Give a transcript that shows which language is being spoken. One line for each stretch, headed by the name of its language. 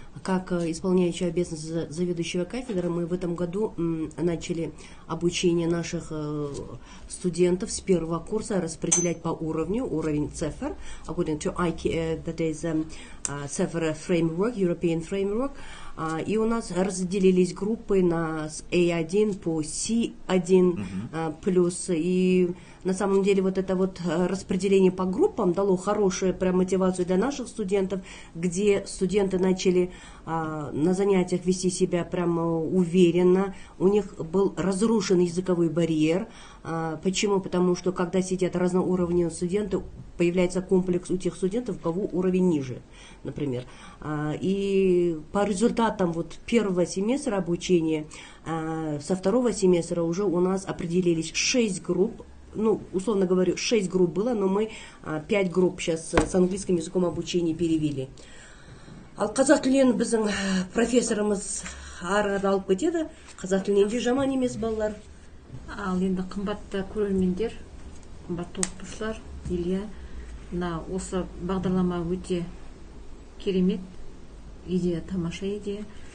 Russian: Как исполняющий обязанности заведующего кафедры, мы в этом году начали обучение наших студентов с первого курса распределять по уровню, уровень CEFR,
English: according to that is CEFR framework, European framework.
Russian: И у нас разделились группы на A1 по C1 плюс. И на самом деле вот это вот распределение по группам дало хорошую прям мотивацию для наших студентов, где студенты начали на занятиях вести себя прямо уверенно. У них был разрушен языковой барьер. Почему? Потому что когда сидят разноуровневые студенты, появляется комплекс у тех студентов, у кого уровень ниже, например. И по результатам вот первого семестра обучения, со второго семестра уже у нас определились 6 групп. Ну, условно говорю, 6 групп было, но мы 5 групп сейчас с английским языком обучения перевели.
Kazakh: Ал қазақ тілін біздің профессорымыз арада алып кетеді. Қазақ тілінен де жаман емес балалар. Ал енді қымбатты көрермендер, қымбатты оқытушылар, Илья, осы бағдарлама өте керемет идея, тамаша идея.